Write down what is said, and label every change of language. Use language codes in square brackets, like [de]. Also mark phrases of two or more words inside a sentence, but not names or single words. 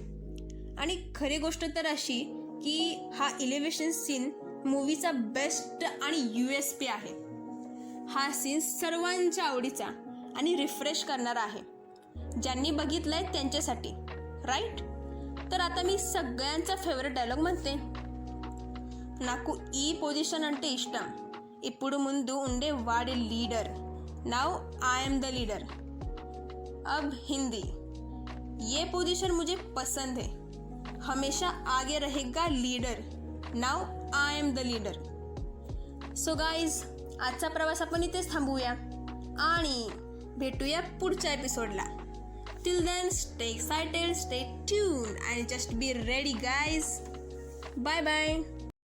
[mr] आणि खरी गोष्ट तर अशी की हा [en] elevation scene [mr] मूवीचा बेस्ट आणि USP आहे. हा सीन सर्वांच्या आवडीचा आणि रिफ्रेश करणारा आहे, ज्यांनी बघितलंय त्यांच्यासाठी, राईट? तर आता मी सगळ्यांचा [en] favourite dialogue [mr] म्हणते. [te] నాకు ఈ పొజిషన్ అంటే ఇష్టం, ఇప్పుడు ముందు ఉండే వాడి लीडर, [en] now I am the leader. [hi] अब हिंदी. ये पोजीशन मुझे पसंद है, हमेशा आगे रहेगा लीडर, [en] now I am the leader. so guys, [mr] आजचा प्रवास आपण इथेच थांबवूया आणि भेटूया पुढच्या एपिसोडला. [en] till then, stay excited, stay tuned and just be ready guys. Bye bye.